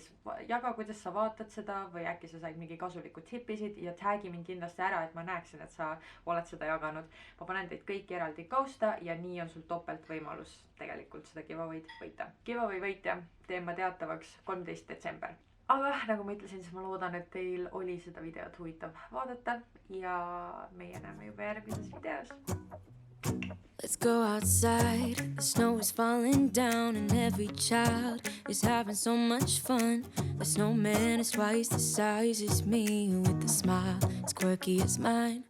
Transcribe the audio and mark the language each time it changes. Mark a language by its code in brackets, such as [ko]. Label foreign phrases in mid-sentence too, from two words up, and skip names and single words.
[et] Jaga, kuidas sa vaatad seda või äkki sa said mingi kasulikud tippisid ja tag'i mind kindlasti ära, et ma näeksin, et sa oled seda jaganud. Ma panen teid kõiki eraldi kausta ja nii on sul topelt võimalus tegelikult seda giveaway'd võita. Giveaway võitja teen ma teatavaks 13. detsember. Aga nagu ma ütlesin, siis ma loodan, et teil oli seda videot huvitav vaadata ja meie näeme juba järgmises videos. [en] Let's go outside, the snow is falling down and every child is having so much fun. The snowman is twice the size as me with a smile as quirky as mine.